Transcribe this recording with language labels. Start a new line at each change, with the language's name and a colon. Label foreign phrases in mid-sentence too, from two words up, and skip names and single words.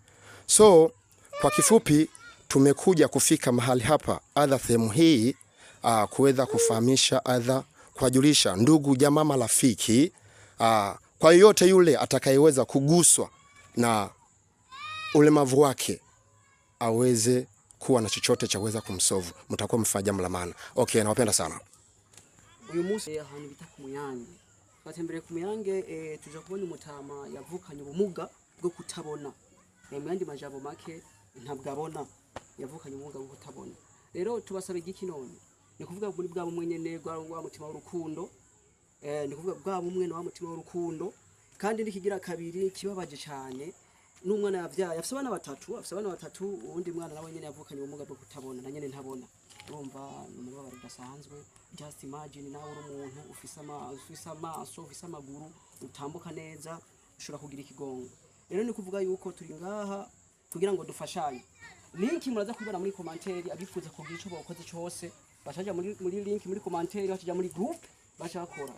Swahili: Kwa kifupi tumekuja kufika mahali hapa aidha sehemu hii kuweza kufahamisha aidha kuwajulisha ndugu jamaa marafiki kwa yote yule atakayeweza kuguswa na ulemavu wake aweze kuwa na chochote cha kuweza kumsolve. Mtakuwa mfanya jambo la maana. Okay, nawapenda sana.
Rundi: Uyu munsi ahantu bita ku Muyange. Batembere ku Muyange tuja kubona umutama yavukanye ubumuga bwo kutabona. Mu yandi majambo make ntabwo abona, yavukanye ubumuga bwo kutabona. Rero tubasabe igiki none? Ni kuvuga muri bwa bumwe nyene wa mutima w'urukundo. Ni kuvuga bwa bumwe no wa mutima w'urukundo. Kandi nikigira kabiri kibabaje cyane. N'umwana yavyaye afise abana batatu, uwundi mwana nawe nyene yavukanye ubumuga bwo kutabona, na nyene ntabona. Urumva n'umubabaro udasanzwe.
English: Just imagine
Rundi: nawe uri umuntu ufise amaso, ufise amaguru, utambuka neza, ushobora kugira ikigongo. Rero ni kuvuga yuko turi ngaha kugira ngo dufashanye. Link muraza kubona muri commentaire abifuza kugira ico bakoze cyose, bashaje muri link muri commentaire, bashaje muri group bashakora.